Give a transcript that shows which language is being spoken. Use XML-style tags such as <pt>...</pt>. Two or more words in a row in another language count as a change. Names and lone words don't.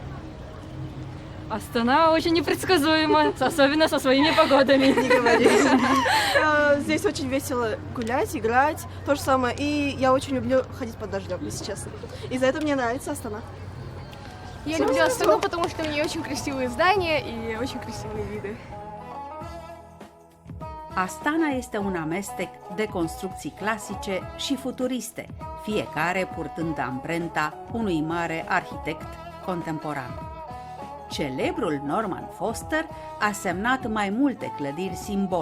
<ru>Астана очень непредсказуема, особенно со своими погодами. Не говори. Здесь очень весело гулять, играть, то же самое. И я очень люблю ходить под дождем, если честно. Из-за этого мне нравится Астана. Я люблю Астану, потому что у нее очень красивые здания и очень красивые виды.</ru> <ro>Astana este un amestec de construcții clasice și futuriste, fiecare purtând amprenta unui mare arhitect contemporan. Celebrul Norman Foster a semnat mai multe clădiri simbol.</ro>